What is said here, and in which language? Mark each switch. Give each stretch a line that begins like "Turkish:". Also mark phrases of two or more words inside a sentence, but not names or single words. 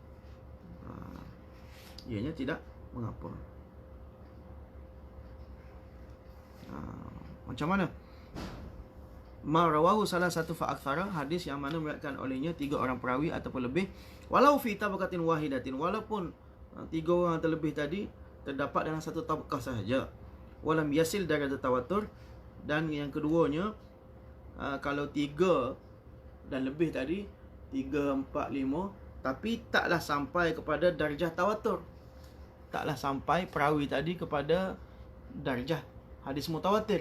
Malay: Ianya tidak mengapa. Macam mana?
Arabic: Ma rawahu
Malay: salah satu
Arabic: fa'akthara,
Malay: hadis yang mana meriwayatkan olehnya 3 orang perawi ataupun lebih,
Arabic: walau fi tabaqatin wahidatin,
Malay: walaupun 3 orang terlebih tadi terdapat dalam satu tabaqah sahaja.
Arabic: Walam yasil darajat tawatur,
Malay: dan yang keduanya, kalau 3 dan lebih tadi, 3, 4, 5, tapi taklah sampai kepada darjah tawatur. Taklah sampai perawi tadi kepada darjah hadis mutawatir.